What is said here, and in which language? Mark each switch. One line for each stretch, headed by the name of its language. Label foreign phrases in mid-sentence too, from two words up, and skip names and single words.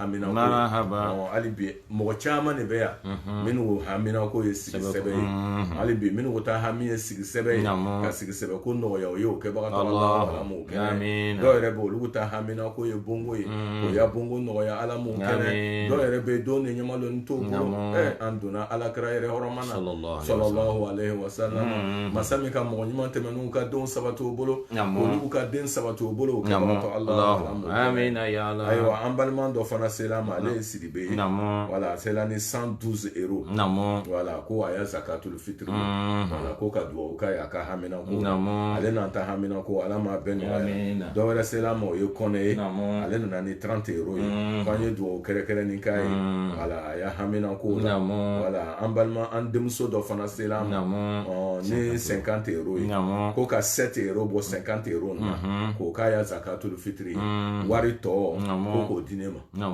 Bambara: haminako ye hali bi mɔgɔ caman de bɛ yan minnu haminako ye sigi sɛbɛ ye hali bi minnu ta hami ye sigi sɛbɛ ye ka sigi sɛbɛko nɔgɔya o ye o kɛbagatɔ Alahu ala m'o kɛ dɔw yɛrɛ bɛ olu ta haminako ye bongo ye o y'a bongo nɔgɔya ala m'o kɛnɛ dɔw yɛrɛ bɛ don ni ɲamaloni t'o bolo an donna alakira yɛrɛ hɔrɔma na
Arabic: صلى الله عليه وسلم
Bambara: masa min ka mɔgɔ ɲuman tɛmɛn'u ka denw sabati o bolo olu ka den sabati o bolo o kɛbagatɔ Alahu ala m'o kɛnɛ ayiwa an balima dɔ fana sela ma ale ye Sidibe ye wala sela ni 112 euros wala ko a y'a
Arabic: زكاة الفطر
Bambara: wala ko ka duwawu k'a ye a ka haminako ale n'an ta haminako ala m'a bɛɛ nɔgɔya dɔ wɛrɛ sela ma o ye Kɔnɛ ye ale nana ni 30 euros ye k'an ye duwawu kɛrɛkɛrɛnnin k'a ye wala a y'a haminako la wala an balima an denmuso dɔ fana sela ma ni 50 euros ye ko ka 7 euros bɔ 50 euros na k'o k'a y'a
Arabic: زكاة الفطر
Bambara: wari tɔ ko k'o di ne ma